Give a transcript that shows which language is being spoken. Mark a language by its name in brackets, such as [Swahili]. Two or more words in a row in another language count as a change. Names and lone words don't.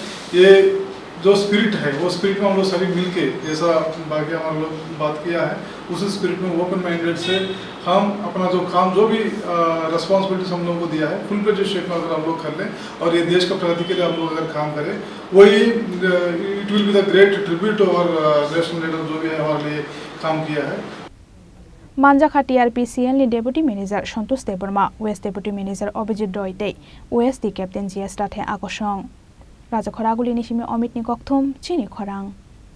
[Hindi] ये जो स्पिरिट है वो स्पिरिट में हम लोग सभी मिलके जैसा बाकी हम लोग बात किया है उसी स्पिरिट में [English] open minded [Hindi] से हम अपना जो काम जो भी रिस्पॉन्सिबिलिटीज हम लोगों को दिया है [English] full fledged shape [Hindi] में अगर हम लोग कर लें और ये देश का प्रगति के लिए हम लोग अगर काम करें वही [English] it will be the great tribute [Hindi] और [English] national leader [Hindi] जो भी है हमारे लिए काम किया है [Kok Borok] Manjaka TRPCL ni Deputy Manager Santosh Deborma, West Deputy Manager Abhijit Roy tei OSD Captain GS Rathe Akosong. Raja Khoraguli ni simi Amit ni Kokthum, Chini Khorang.